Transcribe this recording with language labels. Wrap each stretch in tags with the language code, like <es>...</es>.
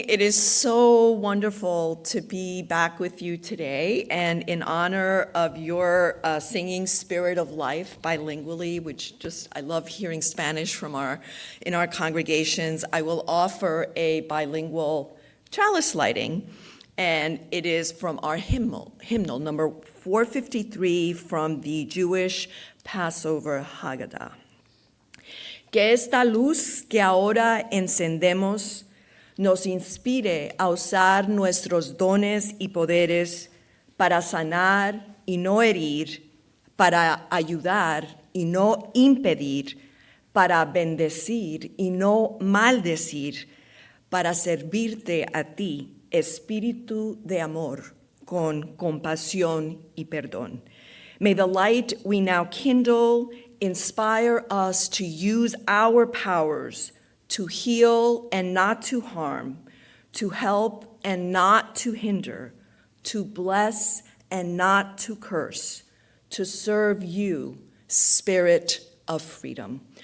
<en>It is so wonderful to be back with you today, and in honor of your singing Spirit of Life bilingually, which I love hearing Spanish in our congregations, I will offer a bilingual chalice lighting, and it is from our hymnal number 453 from the Jewish Passover Haggadah.</en> <es>Que esta luz que ahora encendemos nos inspire a usar nuestros dones y poderes para sanar y no herir, para ayudar y no impedir, para bendecir y no maldecir, para servirte a ti, Espíritu de amor, con compasión y perdón.</es> <en>May the light we now kindle inspire us to use our powers to heal and not to harm, to help and not to hinder, to bless and not to curse, to serve you, Spirit of freedom.</en>